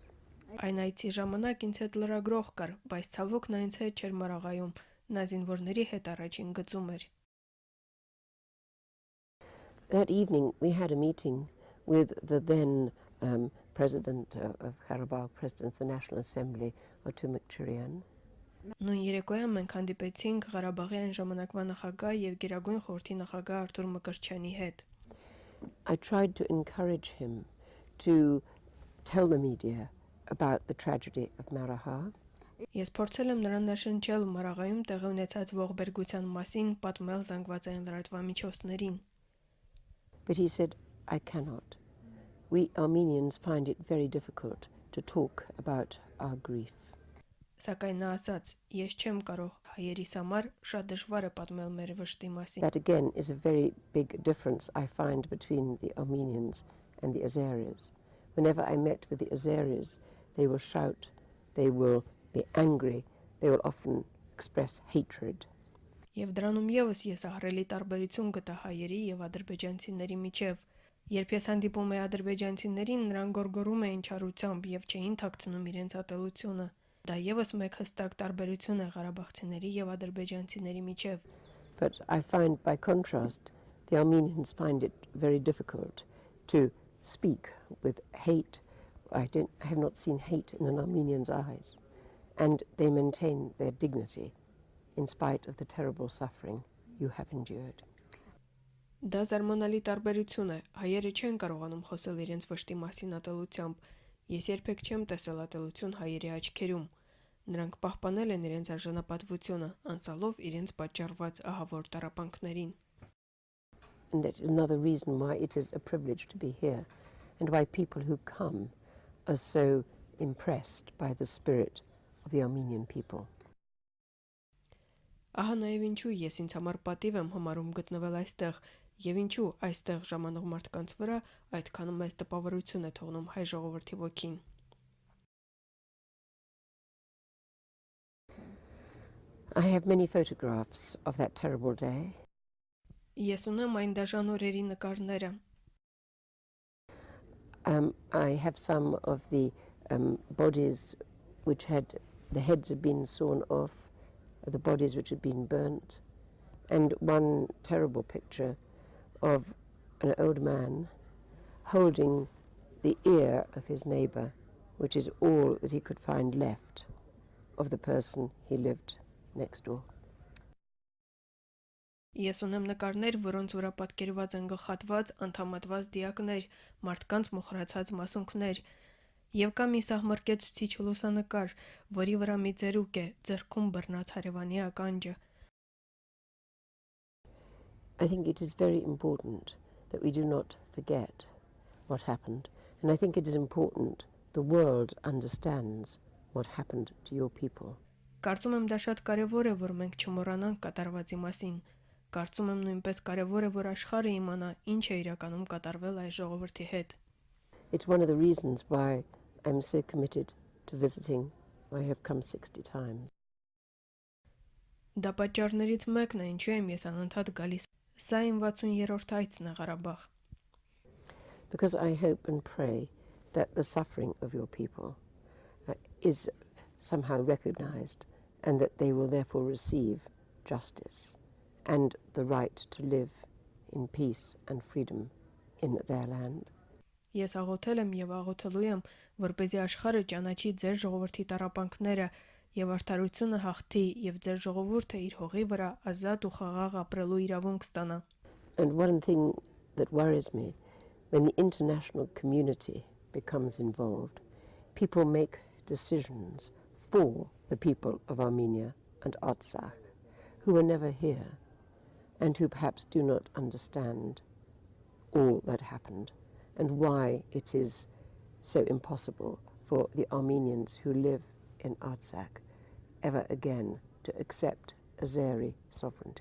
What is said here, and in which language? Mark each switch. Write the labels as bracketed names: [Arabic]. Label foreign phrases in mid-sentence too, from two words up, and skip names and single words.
[Armenian] Այն այցի ժամանակ ինձ հետ լրագրող կար, բայց ցավոք նա ինձ հետ չէր Մարաղայում, նա զինվորների հետ առաջին գծում էր։ [English] That evening, we had a meeting with the then president of Karabakh, president of the National Assembly, Otumik. [Armenian] Նույն երեկոյան մենք հանդիպեցինք Ղարաբաղի այն ժամանակվա նախագահ եւ Գերագույն խորհրդի նախագահ Արտուր Մկրտչյանի հետ։ [English] I tried to encourage him to tell the media about the tragedy of Maragha. [Armenian] Ես փորձել եմ նրան ներշնչել Մարաղայում տեղի ունեցած ողբերգության մասին, պատմել զանգվածային լրատվամիջոցներին։ [English] But he said, I cannot. We Armenians find it very difficult to talk about our grief. [Armenian] Սակայն նա ասաց, ես չեմ կարող, հայերիս համար շատ դժվար է պատմել մեր վշտի մասին։ [English] That again is a very big difference I find between the Armenians and the Azeris. Whenever I met with the Azeris, they will shout, they will be angry, they will often express hatred. [Armenian] Եվ դրանում եւս ես ահռելի տարբերություն գտա հայերի եւ ադրբեջանցիների միջև։ Երբ ես հանդիպում եի ադրբեջանցիներին, նրանք գոռգոռում էին չարությամբ եւ չէին թաքցնում իրենց ատելությունը։ Դա եւս մեկ հստակ տարբերություն է ղարաբաղցիների եւ ադրբեջանցիների միջև։ [English] But I find by contrast, the Armenians find it very difficult to speak with hate. I have not seen hate in an Armenian's eyes, and they maintain their dignity in spite of the terrible suffering you have endured. [Armenian] Դա զարմանալի տարբերություն է։ Հայերը չեն կարողանում խոսել իրենց վշտի մասին ատելությամբ։ Ես երբեք չեմ տեսել ատելություն հայերի աչքերում։ Նրանք պահպանել են իրենց արժանապատվությունը, անցալով իրենց պատճառված ահավոր տառապանքներին։ [English] And that is another reason why it is a privilege to be here, and why people who come are so impressed by the spirit of the Armenian people. [Armenian] Ահա նաև ինչու ես ինձ համար պատիվ եմ համարում գտնվել այստեղ, եւ ինչու այստեղ ժամանող մարդկանց վրա այդքան մեծ տպավորություն է թողնում հայ ժողովրդի ոգին։ [English] I have many photographs of that terrible day. [Armenian] Ես ունեմ այն դաժան օրերի նկարները։ [English] I have some of the bodies which had, the heads had been sawn off, the bodies which had been burnt, and one terrible picture of an old man holding the ear of his neighbour, which is all that he could find left of the person he lived next door. [Armenian] Ես ունեմ նկարներ, որոնց վրա պատկերված են գլխատված, անդամատված դիակներ, մարդկանց մոխրացած մասունքներ, եւ կա մի սահմռկեցուցիչ լուսանկար, որի վրա մի ծերուկ է, ձեռքում բռնած հարևանի ականջը. [English] I think it is very important that we do not forget what happened, and I think it is important the world understands what happened to your people. [Armenian] Կարծում եմ դա շատ կարևոր է, որ մենք չմոռանանք կատարվածի մասին. Կարծում եմ նույնպես կարևոր է, որ աշխարհը իմանա, ինչ է իրականում կատարվել այս ժողովրդի հետ. [English] It's one of the reasons why I'm so committed to visiting. I have come 60 times. [Armenian] Դա պատճառներից մեկն է, ինչու եմ ես անընդհատ գալիս. Սա իմ 60-րդ այցն է Ղարաբաղ. [English] Because I hope and pray that the suffering of your people is somehow recognized and that they will therefore receive justice and the right to live in peace and freedom in their land. [Armenian] Ես աղոթել եմ եւ աղոթելու եմ, որպեսզի աշխարհը ճանաչի ձեր ժողովրդի տառապանքները եւ արդարությունը հաղթի եւ ձեր ժողովուրդը իր հողի վրա ազատ ու խաղաղ ապրելու իրավունք ստանա. [English] And one thing that worries me, when the international community becomes involved, people make decisions for the people of Armenia and Artsakh, who were never here, and who perhaps do not understand all that happened, and why it is so impossible for the Armenians who live in Artsakh ever again to accept Azeri sovereignty.